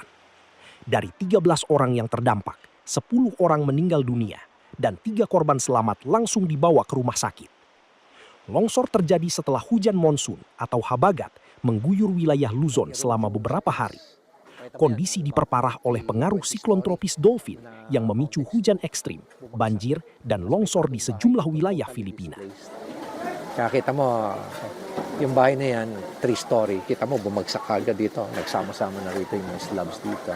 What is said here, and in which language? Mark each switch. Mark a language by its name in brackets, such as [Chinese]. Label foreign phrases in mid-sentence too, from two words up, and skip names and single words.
[Indonesian] Dari 13 orang yang terdampak, 10 orang meninggal dunia dan 3 korban selamat langsung dibawa ke rumah sakit. Longsor terjadi setelah hujan monsun atau habagat mengguyur wilayah Luzon selama beberapa hari. Kondisi diperparah oleh pengaruh siklon tropis Dolphin yang memicu hujan ekstrim, banjir, dan longsor di sejumlah wilayah Filipina. [Filipino] Kaya kita mo, yung bahay na yan, 3-story. Kita mo, bumagsak agad dito. Nagsama-sama na rito yung mga slabs dito.